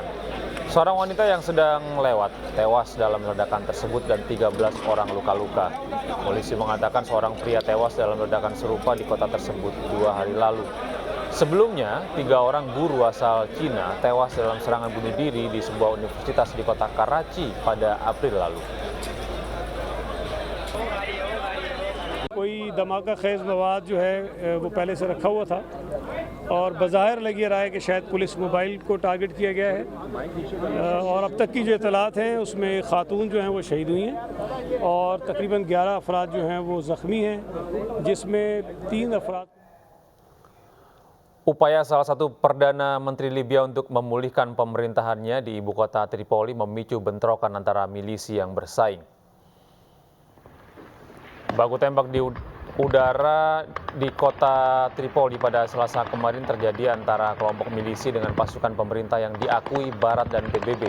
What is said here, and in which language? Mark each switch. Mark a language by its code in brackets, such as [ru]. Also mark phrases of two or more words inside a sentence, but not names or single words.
[id] Seorang wanita yang sedang lewat tewas dalam ledakan tersebut dan 13 orang luka-luka. Polisi mengatakan seorang pria tewas dalam ledakan serupa di kota tersebut 2 hari lalu. Sebelumnya, 3 orang guru asal Cina tewas dalam serangan bunuh diri di sebuah universitas di kota Karachi pada April lalu. [ur] کوئی دھماکہ خیز مواد جو ہے وہ پہلے سے رکھا ہوا تھا اور بظاہر لگ رہا ہے کہ شاید [en] police mobile [ur] کو ٹارگٹ کیا گیا ہے اور اب تک کی جو اطلاعات ہیں اس میں خاتون جو ہیں وہ شہید ہوئی ہیں اور تقریباً 11 افراد جو ہیں وہ زخمی ہیں جس میں 3 افراد. [id] Upaya salah satu Perdana Menteri Libya untuk memulihkan pemerintahannya di ibu kota Tripoli memicu bentrokan antara milisi yang bersaing. Baku tembak di udara di kota Tripoli pada Selasa kemarin terjadi antara kelompok milisi dengan pasukan pemerintah yang diakui Barat dan PBB.